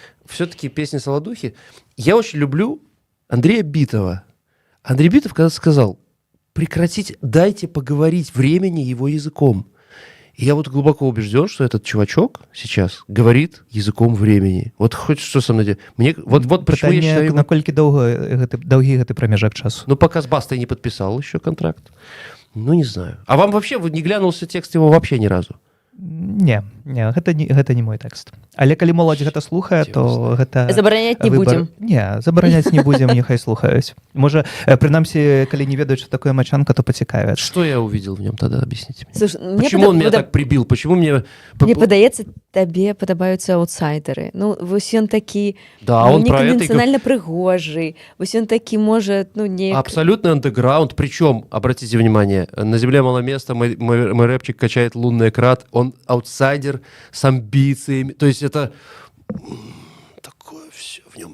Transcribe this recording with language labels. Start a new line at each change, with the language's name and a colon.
Russian: Все-таки песни Солодухи. Я очень люблю Андрея Битова. Андрей Битов когда сказал, прекратите, дайте поговорить времени его языком. И я вот глубоко убежден, что этот чувачок сейчас говорит языком времени. Вот хоть что со мной делать. Мне, вот почему я считаю...
Belarusian: Наколькі доўгі гэты прамежак часу?
Russian: Ну, пока с Бастой не подписал еще контракт. Ну, не знаю. А вам вообще не глянулся текст его вообще ни разу?
Belarusian: Не, гэта не мой тэкст. Але калі моладзь гэта слухае, то гэта Забараняць не будзем. Не, забараняць не будзем, няхай слухаюць. Можа, прынамсі, калі не ведаюць, што такое мачанка, то пацікавяць.
Russian: Что я увидел в нем тогда, объясните мне? Слушай, Почему он меня так прибил? Почему мне...
Belarusian: Мне падаецца, табе падабаюцца аутсайдеры. Ну, вось ён такі,
Russian: Да, он про это...
Belarusian: неканвенцыянальна прыгожы. Вось ён такі, можа, ну, не...
Russian: Абсолютный андеграунд. Причем, обратите внимание, на земле мало места, мой рэпчик качает лунный крат. Он аутсайдер с амбициями. То есть это такое все в нем.